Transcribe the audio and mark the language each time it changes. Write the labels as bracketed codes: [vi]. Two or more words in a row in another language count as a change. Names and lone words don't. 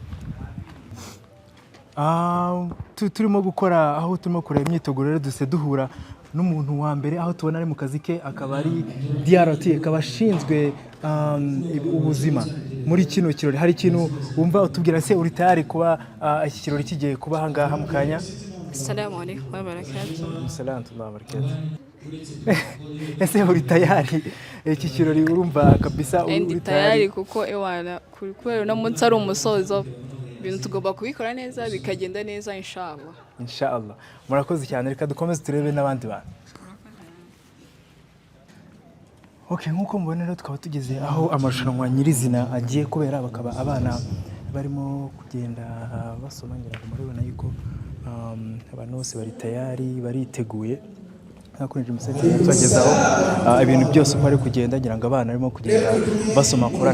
[rw] Turimo gukora aho turimo kureba imyiteguro rero duse duhura n'umuntu wa mbere aho tubona ari mu kazi ke, akaba ari DRT, akaba ashinzwe ubuzima muri kino kirori. Hari ikintu wumva utubwira se uri tayari kuba iki kirori kigiye kuba aha ngaha mu kanya? [ar] السلام عليكم وبركاته. السلام وبركاته. [rw] Ese uri tayari iki kirori? Urumva kabisa uri tayari kuko ewana kubera no munsi ari umusozo, ibintu tugomba kubikora neza bikagenda neza inshallah. Inshallah. Murakoze cyane, reka dukomeze turebe n'abandi bantu. Okay, nkuko mubona rero tukaba tugeze aho amarushanwa nyirizina agiye kubera, bakaba abana barimo kugenda basoma ngira ngo murabona yuko abantu bose bari tayari, bariteguye hakurije umusatsi tugezaho ibintu byose uko ari kugenda, ngira ngo abana barimo kugenda basoma Quran.